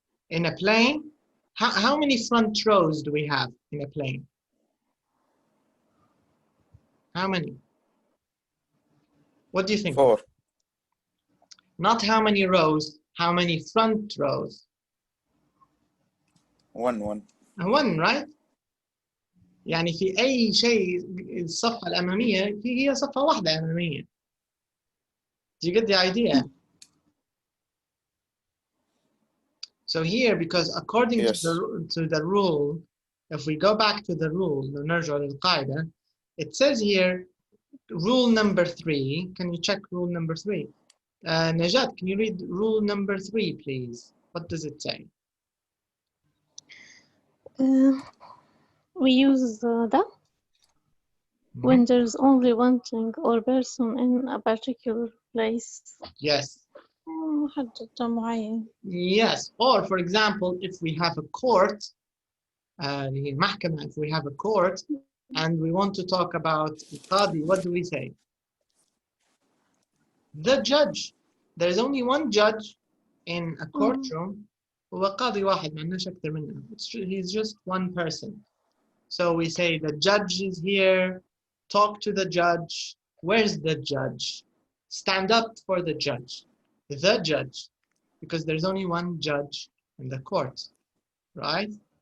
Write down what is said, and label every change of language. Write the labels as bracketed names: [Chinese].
[English] In a plane, how many front rows do we have in a plane? How many? What do you think? 4. Not how many rows, how many front rows? 1. One, right? [Arabic] يعني في أي شيء الصفحة الأمامية هي صفحة واحدة أمامية. [English] Do you get the idea? So here, because according Yes. to the rule, if we go back to the rule, [Arabic] نرجع للقاعدة, [English] it says here, rule number 3. Can you check rule number 3? Najat, can you read rule number 3, please? What does it say? We use the when there's only one thing or person in a particular place. Yes. [Arabic] محدد معين. [English] Yes. Or for example, if we have a court, if we have a court and we want to talk about Qadi, what do we say? The judge. There's only one judge in a courtroom. [Arabic] هو قاضي واحد ما عندناش أكثر منه. [English] He's just one person. So we say the judge is here. Talk to the judge. Where's the judge? Stand up for the judge. The judge. Because there's only one judge in the court, right?